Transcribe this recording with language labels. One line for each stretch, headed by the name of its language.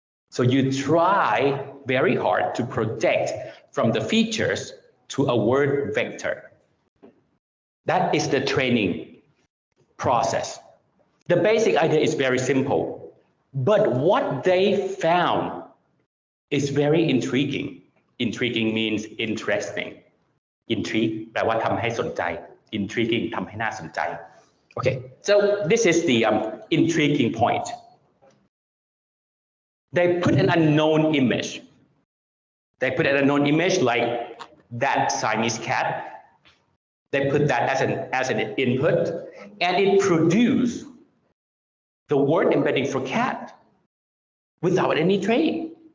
English: So you try very hard to project from the features to a word vector. That is the training process. The basic idea is very simple, but what they found is very intriguing. Intriguing means interesting. Intrigue
Thai: แปลว่าทำให้สนใจ
English: Intriguing
Thai: ทำให้น่าสนใจ
English: Okay, so this is the intriguing point. They put an unknown image. They put an unknown image like that Siamese cat. They put that as an input, and it produced the word embedding for cat without any training.